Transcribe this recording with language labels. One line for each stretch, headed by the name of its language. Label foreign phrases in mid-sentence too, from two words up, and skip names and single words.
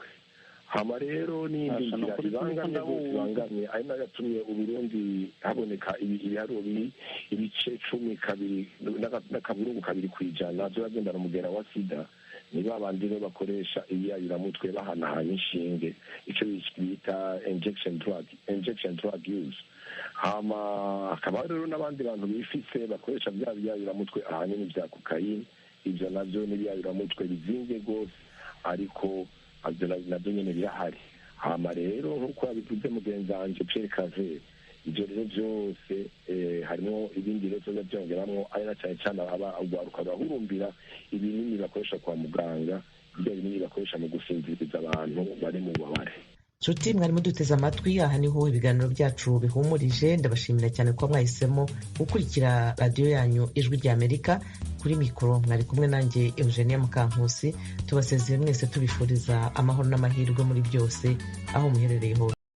Rundi: Hama rero n'indi nzira ibangamye ari nayo yatumye Uburundi haboneka ibiharuro ibice 12 n'akaburungu 2% by'abagendana umugera wa sida. Ni babandi rero bakoresha ibiyayuramutwe bahanahana inshinge, icyo bita
English: injection drug use.
Rundi: Hama hakaba rero n'abandi bantu bifise bakoresha bya biyayuramutwe ahanini bya kokayine. Ibyo navyo n'ibiyayuramutwe bizinze rwose, ariko nabyo nyene birahari. Hama rero nk'uko yabivuze mugenzi wanje Pierre Claver, ibyo rero byose harimo ibindi rero tuza byongeramo ari na cyane cyane urwaruka bahurumbira ibinini bakoresha kwa muganga, ibyo binini bakoresha mu gusinziriza abantu bari mu bubabare. nshuti mwarimu duteze amatwi, aha niho ibiganiro byacu bihumurije. ndabashimira cyane ko mwahisemo gukurikira radiyo yanyu Ijwi ry'Amerika. kuri mikoro mwari kumwe nanjye Eugenia Mukankusi. tubasezeye mwese tubifuriza amahoro n'amahirwe muri byose aho muherereye hose.